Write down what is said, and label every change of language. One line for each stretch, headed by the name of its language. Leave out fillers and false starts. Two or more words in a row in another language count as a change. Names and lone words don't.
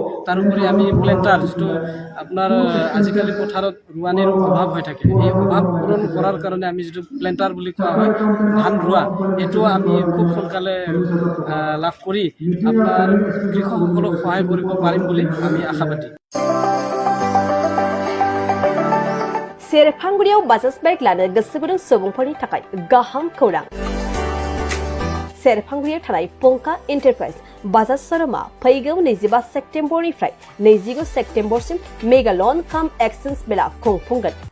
Assamese: তাৰোপৰি আমি প্লেণ্টাৰ, যিটো আপোনাৰ আজিকালি পথাৰত ৰোৱানিৰ অভাৱ হৈ থাকে, এই অভাৱ পূৰণ কৰাৰ কাৰণে আমি যিটো প্লেণ্টাৰ বুলি কোৱা হয়, ধান ৰোৱা, এইটো আমি খুব সোনকালে লাভ কৰি আপোনাৰ কৃষকসকলক সহায় কৰিব পাৰিম বুলি আমি আশাবাদী।
Bodo: सेरफांगुरियाव बाजाज बाइक लानो गोसो गुदुं सुबुंफोरनि थाखाय गाहाम खौरां। सेरफांगुरियाव थानाय पंका एन्टारप्राइज बाजाज शोरूमा फैगौ 25 सेप्तेम्बरनिफ्राय 29 सेप्तेम्बरसिम
English: mega loan cum exchange
Bodo: मेला खुंफुंगोन।